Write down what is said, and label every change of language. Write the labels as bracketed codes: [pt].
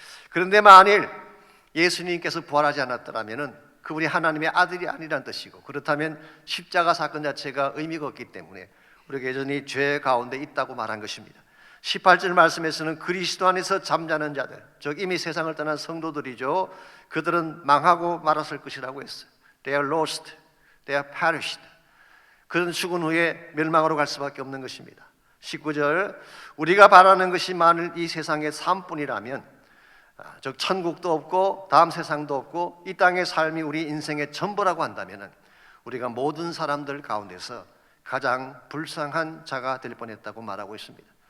[ko] 그런데 만일 예수님께서 부활하지 않았더라면 그분이 하나님의 아들이 아니란 뜻이고, 그렇다면 십자가 사건 자체가 의미가 없기 때문에 우리가 여전히 죄 가운데 있다고 말한 것입니다. 18절 말씀에서는 그리스도 안에서 잠자는 자들, 즉 이미 세상을 떠난 성도들이죠. 그들은 망하고 말았을 것이라고 했어요. [en] They are lost, they are perished. [ko] 그는 죽은 후에 멸망으로 갈 수밖에 없는 것입니다. 19절, 우리가 바라는 것이 만일 이 세상의 삶뿐이라면, 즉 천국도 없고 다음 세상도 없고 이 땅의 삶이 우리 인생의 전부라고 한다면 우리가 모든 사람들 가운데서 가장 불쌍한 자가 될 뻔했다고 말하고 있습니다.